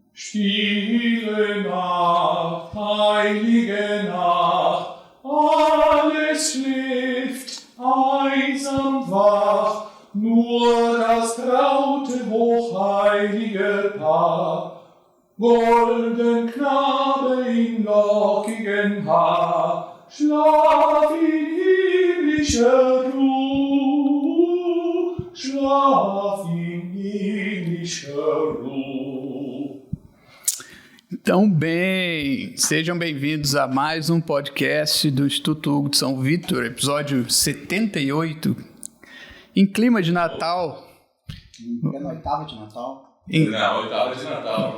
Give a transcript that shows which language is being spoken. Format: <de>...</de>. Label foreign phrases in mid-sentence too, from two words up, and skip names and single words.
<de>Stille Nacht, heilige Nacht, alles schläft, einsam wach, nur das traute, hochheilige Paar. Golden Knabe in lockigen Haar, schlaf in himmlischer Ruhe, schlaf in himmlischer Ruhe.</de> <pt>Então, bem, sejam bem-vindos a mais um podcast do Instituto Hugo de São Vítor, episódio 78, em clima de Natal. Na oitava de Natal? Na oitava de Natal.</pt>